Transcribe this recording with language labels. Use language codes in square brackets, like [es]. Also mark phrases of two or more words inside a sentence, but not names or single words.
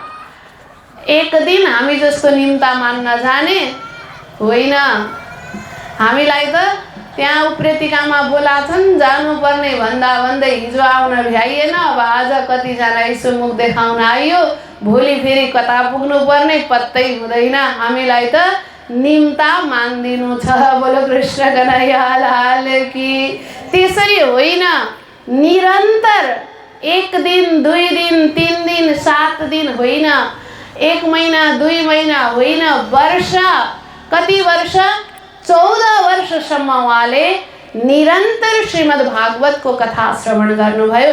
[ne] एक दिन हामी जस्तो निम्ता मान्न जाने होइन, हामीलाई त त्यहाँ उप्रेतिकामा बोलाछन् जानुपर्ने भन्दा भन्दै हिजो आउन भ्याइएन, अब आज कतिजना यसो मुख देखाउन आइयो, भोलि फेरि कता पुग्नुपर्ने पत्तै हुँदैन। हामीलाई त निम्ता मान्दिनु छ। [hi] बोलो कृष्ण कन्हैया लाल की। [ne] त्यसरी होइन, निरन्तर 1 दिन 2 दिन 3 दिन 7 दिन होइन, 1 महिना 2 महिना होइन, वर्ष, कति वर्ष? 14 वर्षसम्म उहाँले निरन्तर श्रीमद् भागवतको कथा श्रवण गर्नुभयो।